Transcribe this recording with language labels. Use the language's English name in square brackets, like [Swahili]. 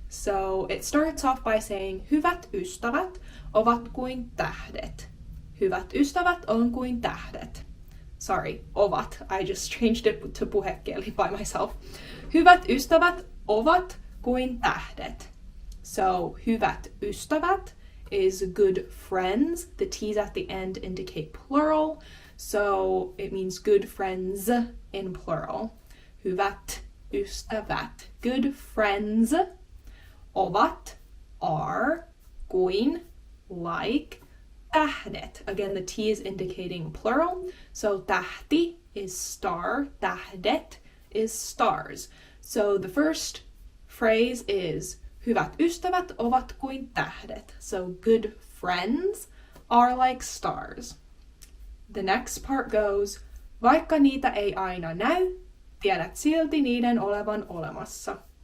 [English] So it starts off by saying, [Finnish] hyvät ystävät ovat kuin tähdet. Hyvät ystävät on kuin tähdet. [English] Sorry, [Finnish] ovat. [English] I just changed it to puhekieli by myself. [Finnish] Hyvät ystävät ovat kuin tähdet. So, hyvät ystävät [English] is good friends. The T's at the end indicate plural. So, it means good friends in plural. [Finnish] Hyvät ystävät. [English] Good friends. [Finnish] Ovat, [English] are, [Finnish] kuin, [English] like, [Finnish] tähdet. [English] Again, the T is indicating plural. So tähti is star, tähdet is stars. So the first phrase is [Finnish] hyvät ystävät ovat kuin tähdet. [English] So good friends are like stars. The next part goes, [Finnish] vaikka niitä ei aina näy, tiedät silti niiden olevan olemassa.